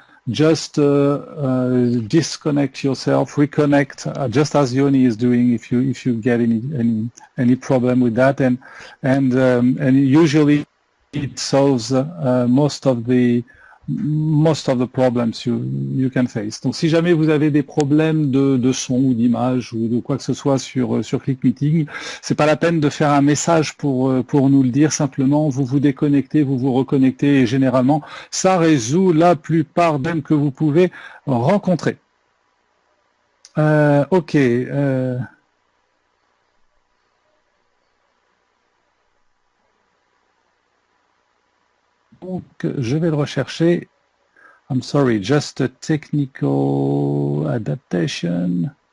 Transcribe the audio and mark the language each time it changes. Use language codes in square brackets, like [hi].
[en] Just disconnect yourself, reconnect, just as Yoni is doing. If you get any problem with that, and usually it solves most of the problems you can face. [fr] Donc si jamais vous avez des problèmes de son ou d'image ou de quoi que ce soit sur ClickMeeting, c'est pas la peine de faire un message pour nous le dire, simplement vous vous déconnectez, vous vous reconnectez et généralement ça résout la plupart d'eux que vous pouvez rencontrer. Ok. Donc, je vais le rechercher. [en] I'm sorry, just a technical adaptation.